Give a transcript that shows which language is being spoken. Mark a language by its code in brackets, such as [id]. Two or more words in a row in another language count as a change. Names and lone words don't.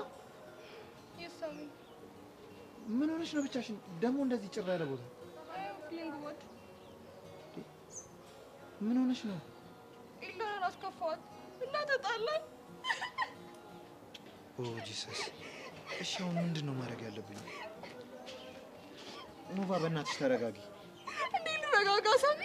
[en] Yes, Sammy. [am] ምን ሆነሽ ነው ብቻሽን? ደግሞ እንደዚህ ጭራ ያለ ቦታ? [en] I am feeling what? [am] ምን ሆነሽ ነው? ኢላን አስከፋት እና ተጣላን። [en] Oh Jesus። [am] እሺ አሁን ምንድን ነው ማድረግ ያለብኝ? ኖቫ በእናትሽ ተረጋጊ። እንዴ ልረጋጋ ሳሚ?